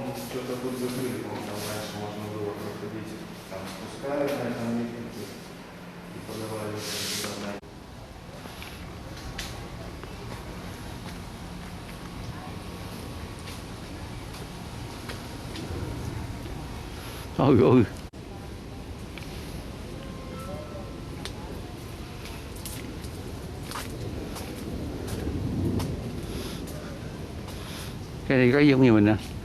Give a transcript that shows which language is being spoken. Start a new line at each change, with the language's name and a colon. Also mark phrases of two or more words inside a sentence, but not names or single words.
Russian: что-то тут закрыли, по-моему, там раньше можно было проходить, там спускали на этом лестнице и подавали туда.
Vietnamese: Ôi ôi. Cái này có giống như mình nè.